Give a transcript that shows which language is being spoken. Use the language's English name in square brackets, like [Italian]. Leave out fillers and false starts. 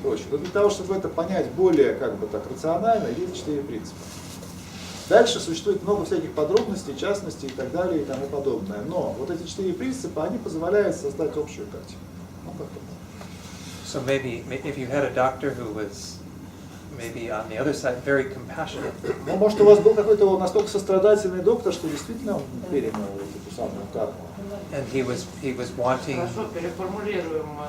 [Russian] Но для того, чтобы это понять более как бы так рационально, есть 4 принципа. Дальше существует много всяких подробностей, частностей и так далее и тому подобное. Но вот эти 4 принципа, они позволяют создать общую картину. Ну, как-то. [English] So maybe if you had a doctor who was maybe on the other side very compassionate. [Russian] Ну, может, у вас был какой-то настолько сострадательный доктор, что действительно он перенял эту самую карму. [English] And he was wanting. [Russian] Хорошо, переформулируем.